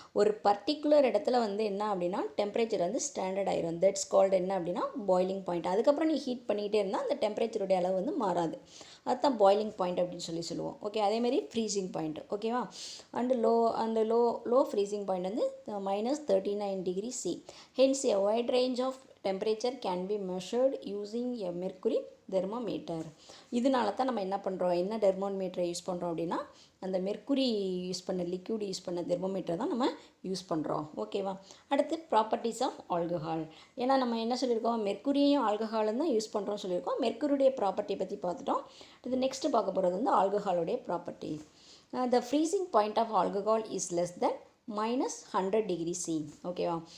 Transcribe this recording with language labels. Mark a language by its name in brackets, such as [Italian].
[Tamil] ஒரு பர்டிகுலர் இடத்துல வந்து என்ன அப்படின்னா டெம்பரேச்சர் வந்து ஸ்டாண்டர்ட் ஆயிரும். [English] that's called [Tamil] என்ன அப்படின்னா பாய்லிங் பாயிண்ட். அதுக்கப்புறம் நீ ஹீட் பண்ணிக்கிட்டே இருந்தால் அந்த டெம்பரேச்சருடைய அளவு வந்து மாறாது. அதுதான் பாய்லிங் பாயிண்ட் அப்படின்னு சொல்லுவோம். ஓகே, அதேமாதிரி ஃப்ரீசிங் பாயிண்ட். ஓகேவா? அந்த லோ ஃப்ரீசிங் பாயிண்ட் வந்து -39 degree C. [English] Hence a wide range of temperature can be measured using a mercury thermometer. [Tamil] இதனால தான் நம்ம என்ன பண்ணுறோம்? என்ன தெர்மோமீட்டரை யூஸ் பண்ணுறோம் அப்படின்னா அந்த மெர்க்குரி யூஸ் பண்ண லிக்யூட் யூஸ் பண்ண தெர்மோமீட்டர் தான் நம்ம யூஸ் பண்ணுறோம். ஓகேவா? அடுத்து ப்ராப்பர்ட்டிஸ் ஆஃப் ஆல்கஹால். ஏன்னா நம்ம என்ன சொல்லியிருக்கோம்? மெர்க்குரியையும் ஆல்கஹாலும் தான் யூஸ் பண்ணுறோம்னு சொல்லியிருக்கோம். மெர்க்குரியுடைய ப்ராப்பர்ட்டியை பற்றி பார்த்துட்டோம். இது நெக்ஸ்ட்டு பார்க்க போகிறது வந்து ஆல்கஹாலுடைய property. [English] The freezing point of alcohol is less than -100 degree C. [Tamil] ஓகேவா?